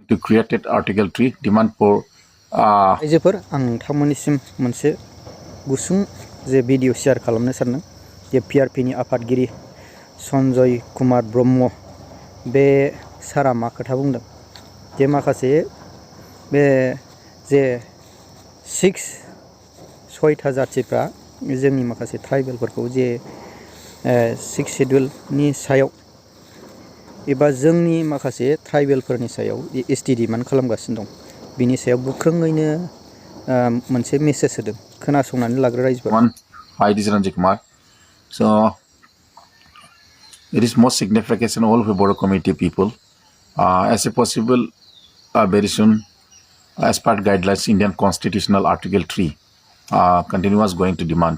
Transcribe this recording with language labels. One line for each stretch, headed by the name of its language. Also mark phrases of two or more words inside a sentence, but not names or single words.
English: to create Article 3 demand for
Bodo: आइजोफोर आं नोंथांमोननिसिम मोनसे गुसुं जे
English: video share
Bodo: खालामनो सानदों जे पिआरपिनि आफादगिरि सन्जय कुमार ब्रह्म बे सारा मा खोथा बुंदों जे माखासे बे जे 6 जातिफ्रा जोंनि माखासे ट्राइबेलफोरखौ जे 6 शेड्युलनि सायाव एबा जोंनि माखासे ट्राइबेलफोरनि सायाव
English: ST demand
Bodo: खालामगासिनो दं बिनि सायाव गोख्रोङैनो मोनसे मेसेज होदों खोनासंनानै लाग्रो रायजोफोर
English: Hi, this is Ranjit Kumar. So it is most significant all of the Bodo community people as a possible very soon as part guidelines Indian constitutional article 3 continuous going to demand.